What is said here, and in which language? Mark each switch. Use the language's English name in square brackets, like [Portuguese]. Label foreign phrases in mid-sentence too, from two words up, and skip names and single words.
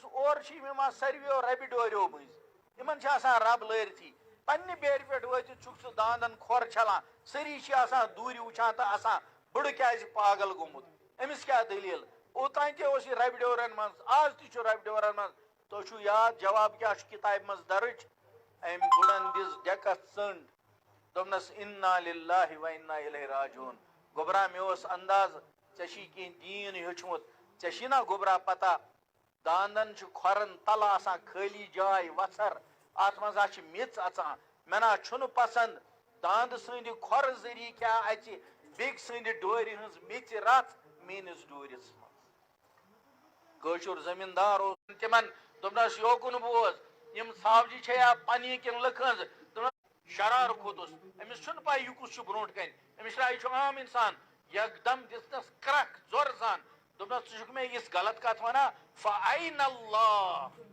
[Kashmiri] اور چھِ یِم ساروِیو ربہِ ڈوریو مٔنٛزۍ یِمن چھِ آسان رب لٲرتھی پنہ بیرِ پٮ۪ٹھ وٲتِتھ چھُکھ ژٕ داندن کھۄر چھلان سٲری چھِ آسان دوٗرِ وٕچھان تہٕ آسان بٕڑٕ کیازِ پاگل گوٚمُت أمِس کیٛاہ دٔلیٖل اوٚتانۍ تہِ اوس یہِ ربہِ ڈورن منٛز آز تہِ چھُ ربہِ ڈورن منٛز تۄہہِ چھُو یاد جواب کیٛاہ چھُ کِتابہِ منٛز درٕج أمۍ بٕڑن دِژ ڈٮ۪کس ژٔنٛڈ دوٚپنس [Arabic] انا للہ و انا الیہ راجعون [Kashmiri] گوٚبرا مےٚ اوس انداز ژےٚ چھی کینٛہہ دیٖن ہیوٚچھمُت ژےٚ چھی نا گوٚبرا پتہ داندن چھُ کھۄرن تلہٕ آسان خٲلی جاے وژھر اتھ منٛز چھِ میٚژ اژان مےٚ نا چھُنہٕ پسنٛد داند سٕنٛدِ کھۄرٕ ذٔریعہٕ کیٛاہ اژِ بیٚکہِ سٕنٛدِ ڈورِ ہٕنٛز میٚژِ رژھ میٲنِس ڈورِس منٛز کٲشُر زمیٖندار اوس تِمن دوٚپنس یوکُن بوز یِم ژھاوجہِ چھےٚ پننہِ کِنہٕ لُکہٕ ہٕنٛز شرار کھوٚتُس أمِس چھُنہٕ پاے یہِ کُس چھُ برونٛٹھ کَنہِ أمِس چھُ یہِ چھُ عام اِنسان یکدم دِژنس کرکھ زورٕ سان دوٚپنس ژٕ چھُکھ مےٚ یِژھ غلط کتھ ونان [Arabic] فأین اللہ